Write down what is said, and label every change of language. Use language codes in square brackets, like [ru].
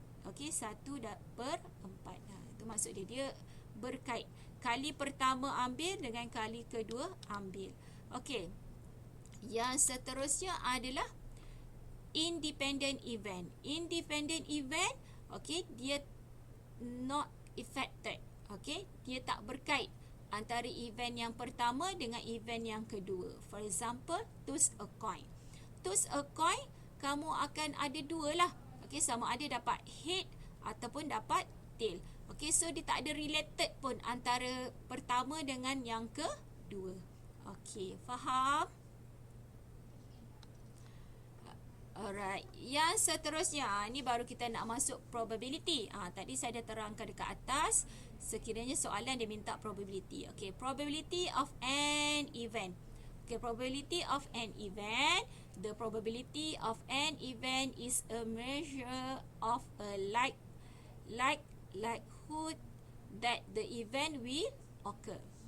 [ms] Okay, 1/4. Itu maksud dia. Dia berkait. Kali pertama ambil dengan kali kedua ambil. Okey. Yang seterusnya adalah independent event. [en] Independent event, okey, dia not affected. [ms] Okey, dia tak berkait antara event yang pertama dengan event yang kedua. [en] For example, toss a coin. Toss a coin, [ms] kamu akan ada 2 lah. Okey, sama ada dapat head ataupun dapat tail. Okey, so dia tak ada related pun antara pertama dengan yang kedua. Okey, faham? Alright, yang seterusnya, ni baru kita nak masuk probability. Tadi saya dah terangkan dekat atas. Sekiranya soalan dia minta probability. [en] Okey, probability of an event. Okay, probability of an event. The probability of an event is a measure of a likelihood that the event will occur.